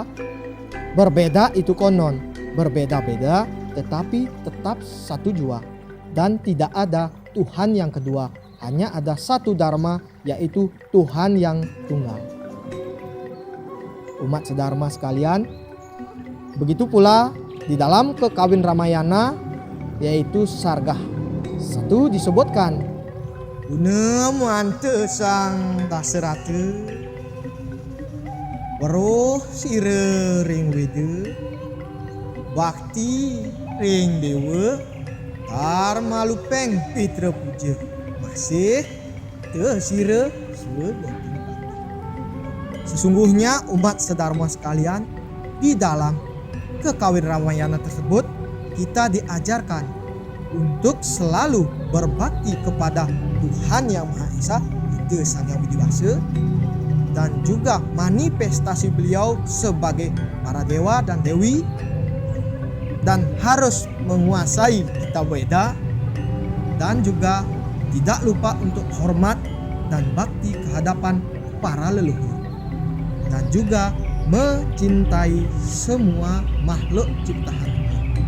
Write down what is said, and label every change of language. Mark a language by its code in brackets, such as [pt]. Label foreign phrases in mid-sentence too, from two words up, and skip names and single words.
[id] Berbeda itu konon, berbeda-beda tetapi tetap satu jua, dan tidak ada Tuhan yang kedua, hanya ada satu Dharma, yaitu Tuhan yang tunggal. Umat sedharma sekalian, begitu pula di dalam kekawin Ramayana, yaitu Sargah 1 disebutkan, [kaw] Guna muante sang daserate weruh sire ring wede bakti ring dewa dharma lupeng pitra puja masih te sire suwe. [id] Sesungguhnya umat sedharma sekalian, di dalam kekawin Ramayana tersebut kita diajarkan untuk selalu berbakti kepada Tuhan Yang Maha Esa, itu Sang Yang Widiwasa, dan juga manifestasi beliau sebagai para dewa dan dewi, dan harus menguasai kitab Weda, dan juga tidak lupa untuk hormat dan bakti kehadapan para leluhur, dan juga mencintai semua makhluk ciptaan Tuhan.